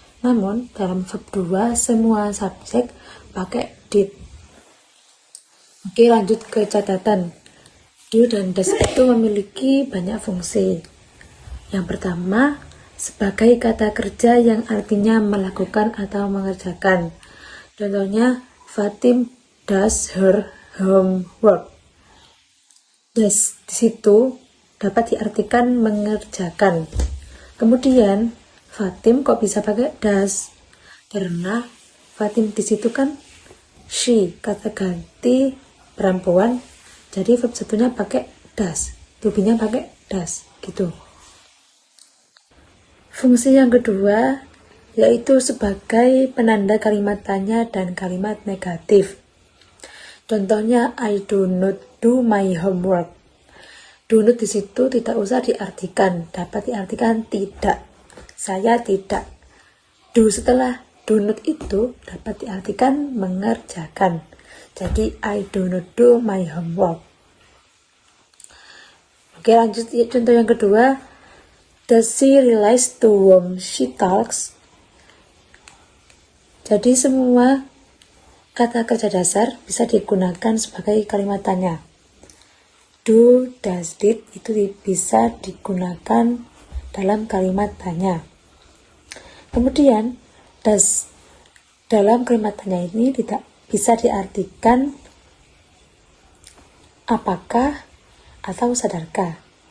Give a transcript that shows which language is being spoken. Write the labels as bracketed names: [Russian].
[Indonesian] Namun dalam verb 2 semua subjek pakai did. Oke, lanjut ke catatan. Do dan does itu memiliki banyak fungsi. Yang pertama, sebagai kata kerja yang artinya melakukan atau mengerjakan. [English] Contohnya, Fatim does her homework. [Indonesian] Yes, di situ dapat diartikan mengerjakan. Kemudian, Fatim kok bisa pakai does? Karena Fatim di situ kan she, kata ganti perempuan, jadi verb satunya pakai does, to be-nya pakai does, gitu. Fungsi yang kedua yaitu sebagai penanda kalimat tanya dan kalimat negatif. Contohnya, [English] I do not do my homework. [Indonesian] Do not di situ tidak usah diartikan, dapat diartikan tidak. Saya tidak. Do setelah do not itu dapat diartikan mengerjakan. [English] Jadi, I do not do my homework. [Indonesian] Oke, lanjut contoh yang kedua. [English] Does she realize to whom she talks? [Indonesian] Jadi semua kata kerja dasar bisa digunakan sebagai kalimat tanya. Do, does, did itu bisa digunakan dalam kalimat tanya. Kemudian, does dalam kalimat tanya ini tidak bisa diartikan apakah atau sadarkah.